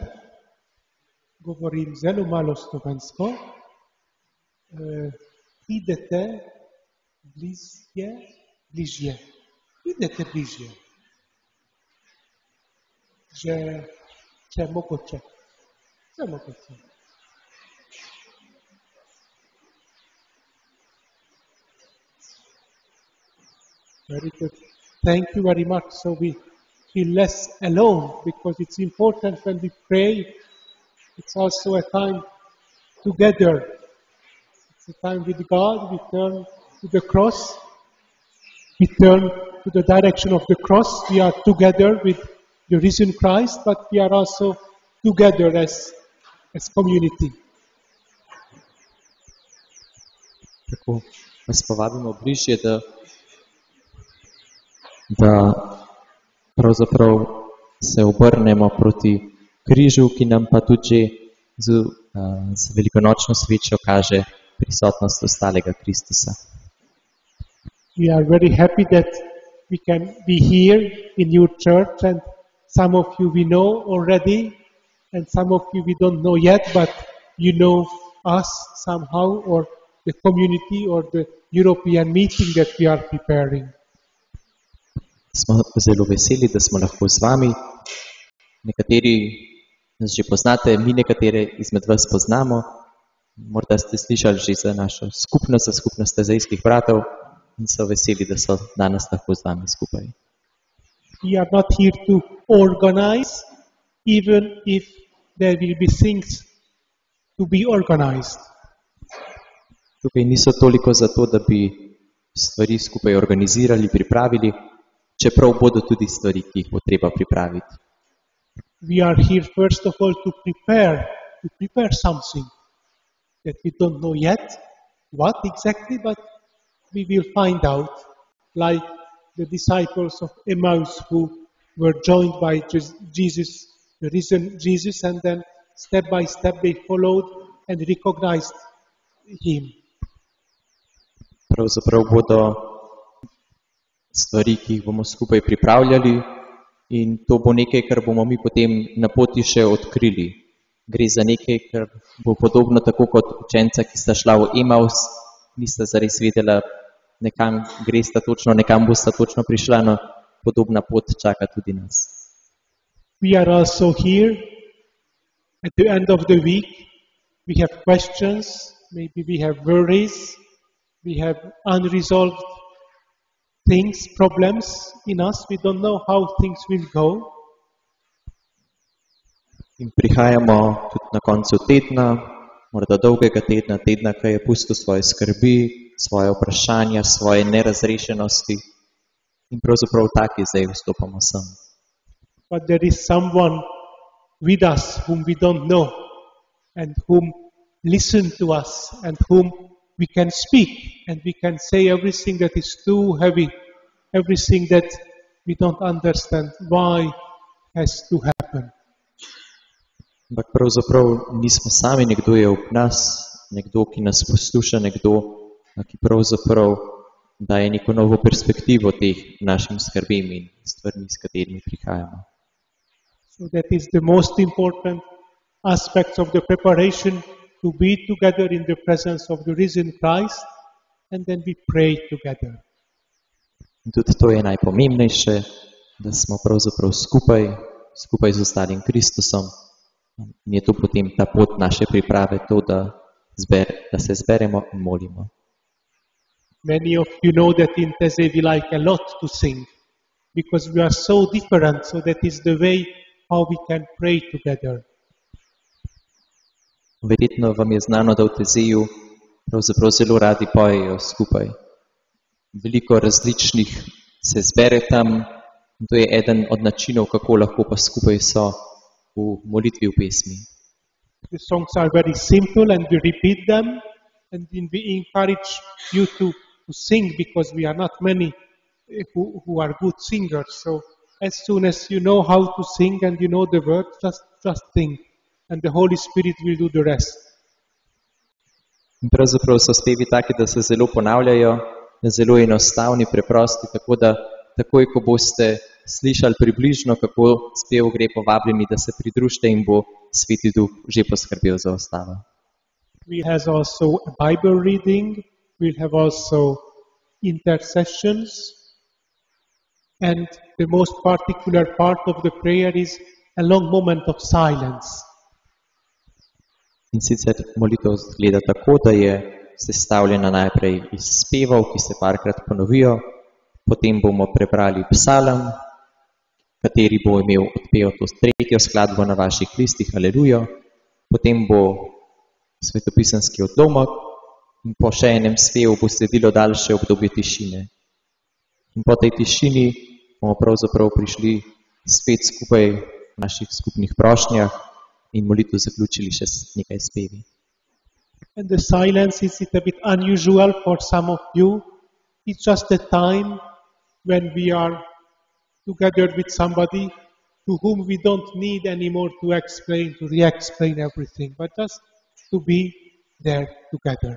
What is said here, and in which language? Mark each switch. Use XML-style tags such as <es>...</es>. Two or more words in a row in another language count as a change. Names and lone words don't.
<sl>Govorim zelo malo slovensko. Idete bližje. Idete bližje. Če mogoče.</sl> <en>Very good. Thank you very much. So we feel less alone, because it's important when we pray. It's also a time together. It's a time with God. We turn to the cross. We turn to the direction of the cross. We are together with the risen Christ, but we are also together as community.</en> <sl>Tako vas povabimo bližje, da pravzaprav se obrnemo proti križu, ki nam pa tudi že z velikonočno svečo kaže prisotnost ostalega Kristusa.</sl> <en>We are very happy that we can be here in your church, and some of you we know already, and some of you we don't know yet, but you know us somehow, or the community, or the European meeting that we are preparing.</en> <sl>Smo zelo veseli, da smo lahko z vami. Nekateri nas že poznate, mi nekatere izmed vas poznamo. Morda ste slišali že za našo skupnost, za skupnost Taizejskih bratov, in so veseli, da so danes lahko z vami skupaj.</sl> <en>We are not here to organize, even if there will be things to be organized.</en> <sl>Tukaj niso toliko zato, da bi stvari skupaj organizirali, pripravili, čeprav bodo tudi stvari, ki jih bo treba pripraviti.</sl> <en>We are here first of all to prepare something that we don't know yet what exactly, but we will find out, like the disciples of Emmaus who were joined by Jesus, the risen Jesus, and then step by step they followed and recognized him.</en> <sl>Pravzaprav bodo stvari, ki jih bomo skupaj pripravljali, in to bo nekaj, kar bomo mi potem na poti še odkrili. Gre za nekaj, kar bo podobno tako kot učenca, ki sta šla v Emaus, nista zares vedela, nekam gresta točno, nekam bosta točno prišla, no podobna pot čaka tudi nas.</sl> <en>We are also here at the end of the week. We have questions, maybe we have worries, we have unresolved things, problems in us. We don't know how things will go.</en> <sl>In prihajamo tudi na koncu tedna, morda dolgega tedna, ki je pustil svoje skrbi, svoje vprašanja, svoje nerazrešenosti, in pravzaprav taki zdaj vstopamo sem.</sl> <en>But there is someone with us whom we don't know, and whom listen to us, and whom we can speak, and we can say everything that is too heavy, everything that we don't understand why has to happen.</en> <sl>Ampak pravzaprav nismo sami, nekdo je ob nas, nekdo, ki nas posluša, nekdo, ki pravzaprav daje neko novo perspektivo teh našim skrbim in stvarmi, s katerimi prihajamo.</sl> <en>So that is the most important aspect of the preparation, to be together in the presence of the risen Christ, and then we pray together.</en> <sl>In tudi to je najpomembnejše, da smo pravzaprav skupaj z ostalim Kristusom, in je to potem ta pot naše priprave, to, da se zberemo in molimo.</sl> <en>Many of you know that in Taizej we like a lot to sing, because we are so different, so that is the way how we can pray together.</en> <sl>Verjetno vam je znano, da v Taizeju pravzaprav zelo radi pojejo skupaj. Veliko različnih se zbere tam, in to je eden od načinov, kako lahko pa skupaj so v molitvi, v pesmi.</sl> <en>The songs are very simple and we repeat them, and we encourage you to sing, because we are not many who are good singers. So as soon as you know how to sing and you know the words, just sing, and the Holy Spirit will do the rest.</en> <sl>In pravzaprav so spevi taki, da se zelo ponavljajo, zelo enostavni, preprosti, tako da takoj, ko boste slišali približno, kako spev gre, povabljeni, da se pridružite in bo Sveti Duh že poskrbel za ostalo.</sl> <en>We have also a Bible reading. We'll have also intercessions. And the most particular part of the prayer is a long moment of silence.</en> <sl>In sicer molitev gleda tako, da je sestavljena najprej iz spevov, ki se parkrat ponovijo, potem bomo prebrali psalem, kateri bo imel odpev to tretjo skladbo na vaših listih, Alelujo, potem bo svetopisanski odlomek in po še enem spevu bo sledilo daljše obdobje tišine. In po tej tišini bomo pravzaprav prišli spet skupaj v naših skupnih prošnjah in molitev zaključili še s nekaj spevi.</sl> <en>And the silence is a bit unusual for some of you. It's just a time when we are together with somebody to whom we don't need anymore to explain, to re-explain everything, but just to be there together.</en>